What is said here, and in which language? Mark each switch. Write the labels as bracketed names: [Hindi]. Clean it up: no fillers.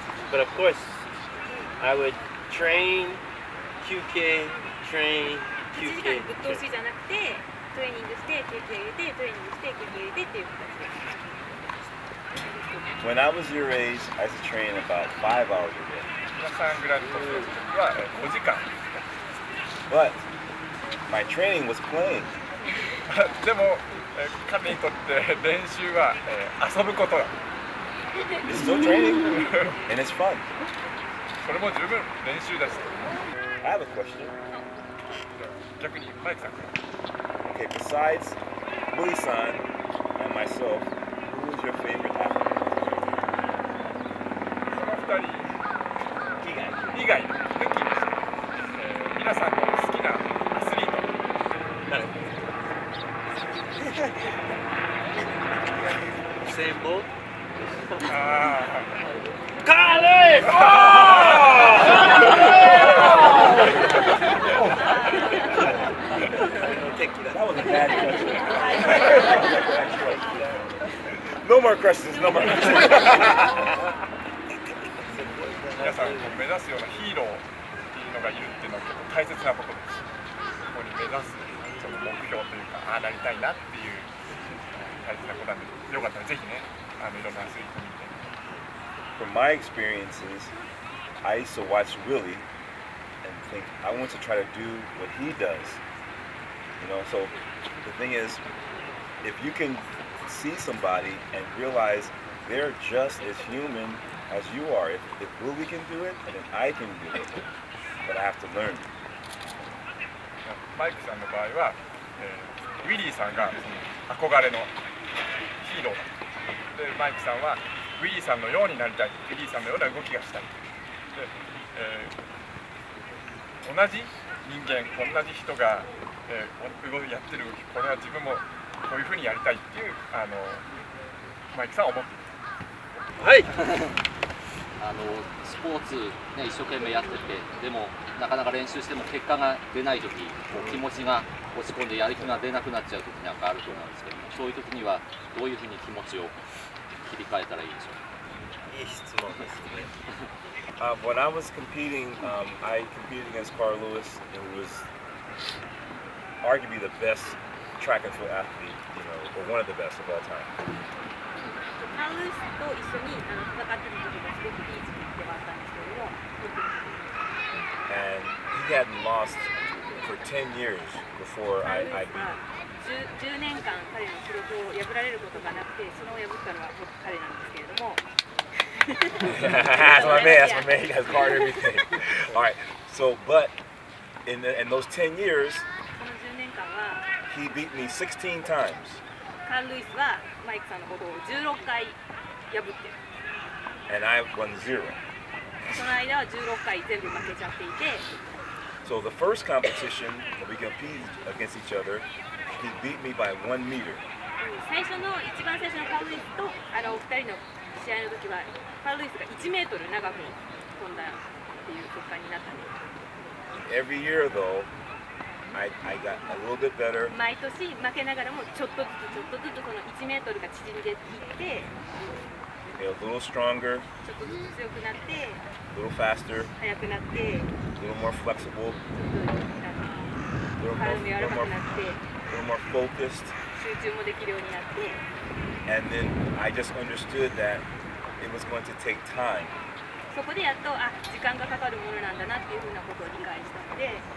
[English] But of course, I would train, QK, train, [Japanese] 8時 [English] QK. [Japanese] 間ぶっ通しじゃなくて、トレーニングして休憩入れて、トレーニングして休憩入れてっていう形で。 [English] When I was your age, I used to train about 5 hours a day. [Japanese] 皆さんぐらいの年の時は5時間。 [English] But my training was playing. [Japanese] でも彼にとって練習は遊ぶことだ。 [English] It's still training, and it's fun. [Japanese] それも十分練習だし。 [English] I have a question. [Japanese] 逆にマイクさんから。 [English] Okay, besides Willie-san and myself, who is your favorite athlete? [Japanese] この2人以外抜きにして、皆さんの好きなアスリート。誰？ [English] Same boat? あ Carly! That was a bad question. No more questions, no more questions. [Japanese] 皆さんこう目指すようなヒーローっていうのがいるっていうのは結構大切なことです。ここに目指すその目標というか、ああなりたいなっていう大切なことなんで、よかったらぜひね、いろんなアスリート見て。 [English] From my experiences, I used to watch Willie and think I want to try to do what he does. You know, so the thing is, if you can see somebody and realize they're just as human as you are, if Willie can do it, then I can do it. But I have to learn. [Japanese] マイクさんの場合は、ウィリーさんがその憧れのヒーローだ。で、マイクさんはウィリーさんのようになりたい。ウィリーさんのような動きがしたい。で、同じ人間、同じ人が、やってる動き、これは自分もこういうふうにやりたいっていうマイクさんは思っている。はい。スポーツ、ね、一生懸命やってて、でもなかなか練習しても結果が出ないとき、気持ちが落ち込んでやる気が出なくなっちゃうときなんかあると思うんですけども、そういうときにはどういうふうに気持ちを切り替えたらいいでしょうか。いい質問ですね。 [English] When I was competing, I competed against Carl Lewis, who was arguably the best track and field athlete, you know, or one of the best of all time. [Japanese] カールスと一緒に戦ってる時がすごくいい時期ではあったんですけれども、 [English] And he hadn't lost for 10 years before [Japanese] カ [English] I [Japanese] ールス [English] beat him. [Japanese] は10年間彼の記録を破られることがなくて、それを破ったのは僕彼なんですけれども。 [English] That's my man. That's my man. He has guard everything. All right. So, but in those 10 years, [Japanese] その10年間は [English] he beat me 16 times. [Japanese] カール・ルイスはマイクさんのことを16回破ってる。 [English] And I won 0. [Japanese] その間は16回全部負けちゃっていて、 [English] So the first competition that we competed against each other, he beat me by 1 meter. [Japanese] 一番最初のカール・ルイスとお二人の試合の時はカール・ルイスが1メートル長く飛んだっていう結果になったんです。 [English] Every year though, I got a little bit better. [Japanese] 毎年負けながらもちょっとずつその1メートルが縮んでいって、 [English] a little stronger, [Japanese] ちょっとずつ強くなって、 [English] a little faster, [Japanese] 速くなって、 [English] a little more flexible, [Japanese] ちょっと 体も柔らかくなって、 [English] a little more focused. [Japanese] 集中もできるようになって、 [English] And then I just understood that it was going to take time. [Japanese] そこでやっと時間がかかるものなんだなっていうふうなことを理解したので、